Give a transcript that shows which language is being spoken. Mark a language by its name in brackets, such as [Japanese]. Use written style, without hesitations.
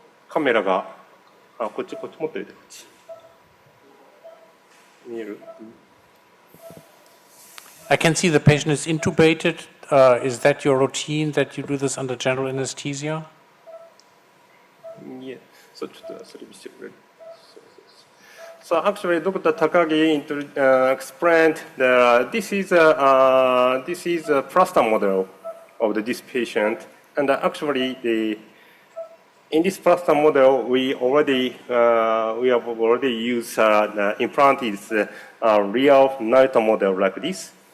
[Japanese] カメラがこっち持っておいてこっち見える [English] I can see the patient is intubated. Is that your routine, that you do this under general anesthesia? Yeah. So, [Japanese] ちょっとそれ見せてくれる [English] So actually, Dr. Takagi explained that this is a plaster model of this patient, and actually in this plaster model we have already used the implant is a real Nayuta model like this.